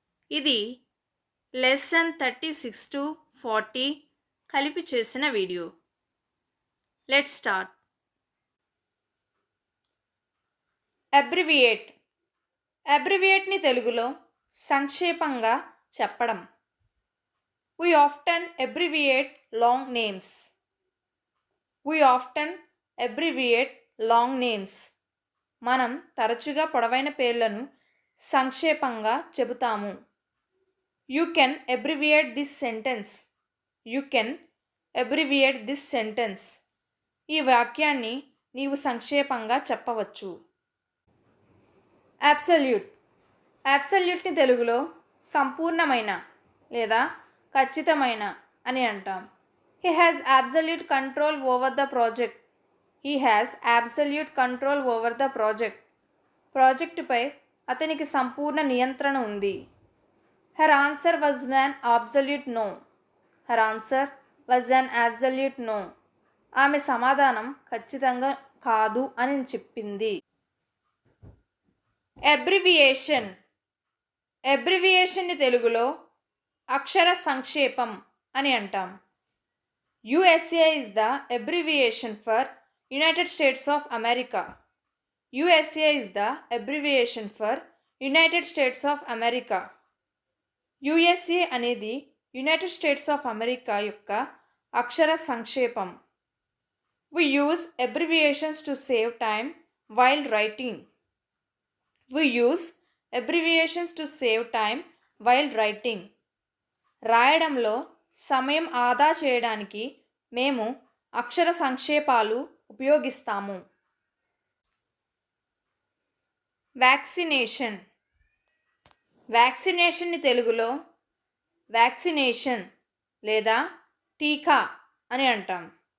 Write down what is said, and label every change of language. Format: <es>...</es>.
<te>ఇది లెసన్ 36-40 కలిపి చేసిన వీడియో. Let's start. అబ్రివియేట్. అబ్రివియేట్‌ని తెలుగులో సంక్షేపంగా చెప్పడం.</te> <en>We often abbreviate long names. We often abbreviate long names.</en> <te>మనం తరచుగా పొడవైన పేర్లను సంక్షేపంగా చెబుతాము.</te> <en>You can abbreviate this sentence. You can abbreviate this sentence.</en> <te>ఈ వాక్యాన్ని నీవు సంక్షేపంగా చెప్పవచ్చు. Absolute. Absoluteని తెలుగులో సంపూర్ణమైన లేదా ఖచ్చితమైన అని అంటాం.</te> <en>He has absolute control over the project. He has absolute control over the project.</en> <te>ప్రాజెక్టుపై అతనికి సంపూర్ణ నియంత్రణ ఉంది.</te> <en>Her answer was an absolute no. Her answer was an absolute no.</en> <te>ఆమె సమాధానం ఖచ్చితంగా కాదు అని చెప్పింది. అబ్రివియేషన్. అబ్రివియేషన్ని తెలుగులో అక్షర సంక్షేపం అని అంటాం.</te> <en>USA is the abbreviation for United States of America. USA is the abbreviation for United States of America.</en> <te>USA అనేది యునైటెడ్ స్టేట్స్ ఆఫ్ అమెరికా యొక్క అక్షర సంక్షేపం.</te> <en>We use abbreviations to save time while writing. We use abbreviations to save time while writing.</en> <te>రాయడంలో సమయం ఆదా చేయడానికి మేము అక్షర సంక్షేపాలు ఉపయోగిస్తాము. Vaccination. వ్యాక్సినేషన్ని తెలుగులో vaccination లేదా టీకా అని అంటాం.</te>